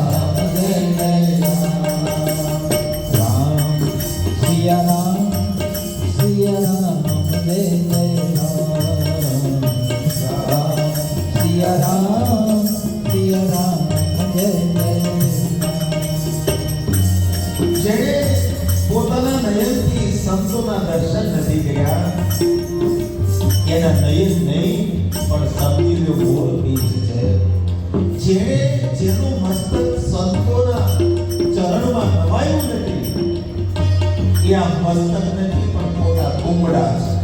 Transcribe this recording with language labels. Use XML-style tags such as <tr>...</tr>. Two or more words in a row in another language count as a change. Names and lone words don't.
<hi>राम सिया राम जय जय राम सिया राम जय जय</hi> <gu>જેણે પોતાના નયનથી સંતોના દર્શન નથી કર્યા એના નયન નહીં પણ સમજી લો ગોળ બીજ છે. જેણે જેનું મસ્તક સંતોના ચરણમાં નવાયું નથી એ આ મસ્તક નથી પણ પોતા કુંબડા છે.</gu>